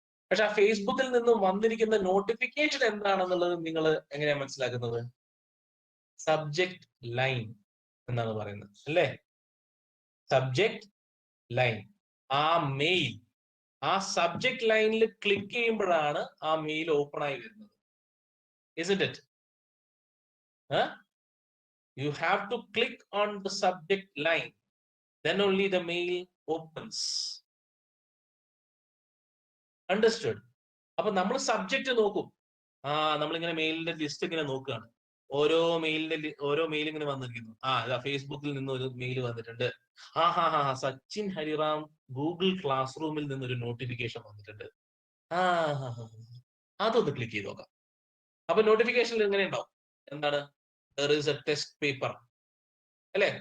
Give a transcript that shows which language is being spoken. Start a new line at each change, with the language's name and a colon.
Malayalam: പക്ഷെ ആ ഫേസ്ബുക്കിൽ നിന്നും വന്നിരിക്കുന്ന നോട്ടിഫിക്കേഷൻ എന്താണെന്നുള്ളത് നിങ്ങൾ എങ്ങനെയാ മനസ്സിലാക്കുന്നത്? സബ്ജക്ട് ലൈൻ എന്നാണ് പറയുന്നത് അല്ലേ? Subject line. ആ മെയിൽ, ആ സബ്ജക്ട് ലൈനിൽ ക്ലിക്ക് ചെയ്യുമ്പോഴാണ് ആ മെയിൽ ഓപ്പൺ ആയി വരുന്നത്.
English: Isn't it? You have to click on the subject line, then only the mail opens. Understood?
Malayalam: അപ്പൊ നമ്മൾ സബ്ജക്റ്റ് നോക്കും. നമ്മളിങ്ങനെ മെയിലിന്റെ ലിസ്റ്റ് ഇങ്ങനെ നോക്കുകയാണ്. ഓരോ മെയിൽ ഇങ്ങനെ വന്നിരിക്കുന്നു. ഇതാ ഫേസ്ബുക്കിൽ നിന്ന് ഒരു മെയിൽ വന്നിട്ടുണ്ട്. സച്ചിൻ ഹരിറാം ഗൂഗിൾ ക്ലാസ് റൂമിൽ നിന്നൊരു നോട്ടിഫിക്കേഷൻ വന്നിട്ടുണ്ട്. അതൊന്ന് ക്ലിക്ക് ചെയ്ത് നോക്കാം. അപ്പൊ നോട്ടിഫിക്കേഷനിൽ എങ്ങനെ ഉണ്ടാവും? എന്താണ്?
English: there is a test paper അല്ലെ?